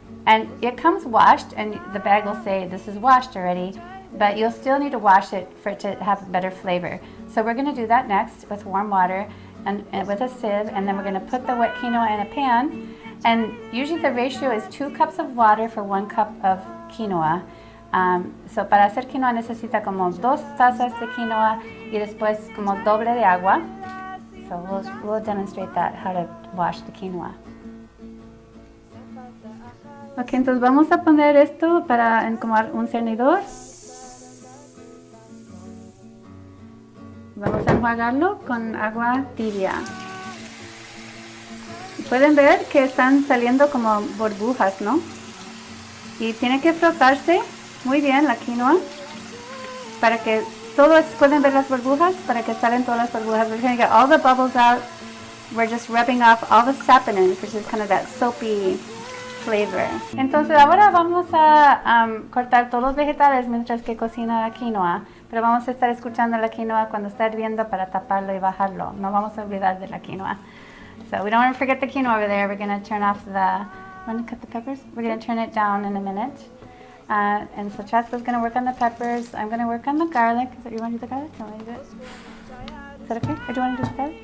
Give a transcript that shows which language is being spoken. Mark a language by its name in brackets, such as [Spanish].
[English] And it comes washed, and the bag will say this is washed already, but you'll still need to wash it for it to have better flavor. So we're going to do that next with warm water and with a sieve, and then we're going to put the wet quinoa in a pan. And usually the ratio is 2 cups of water for 1 cup of quinoa. [Spanish] So para hacer quinoa necesita como 2 tazas de quinoa y después como doble de agua. [English] So we'll demonstrate that, how to wash the quinoa. [Spanish] Ok, entonces vamos a poner esto en como un cernidor. Vamos a enjuagarlo con agua tibia. Pueden ver que están saliendo como burbujas, ¿no? Y tiene que frotarse muy bien la quinoa para que pueden ver las burbujas, para que salen todas las burbujas. [English] We're going to get all the bubbles out. We're just rubbing off all the saponins, which is kind of that soapy flavor. [Spanish] Entonces ahora vamos a cortar todos los vegetales mientras que cocina la quinoa, pero vamos a estar escuchando la quinoa cuando está hirviendo para taparlo y bajarlo. No vamos a olvidar de la quinoa. [English] So we don't want to forget the quinoa over there. We're going to turn off want to cut the peppers? We're going to turn it down in a minute. And so Chaska's going to work on the peppers. I'm going to work on the garlic. Do you want to do the garlic? Do you want to do it? Is that okay? Or do you want to do the garlic?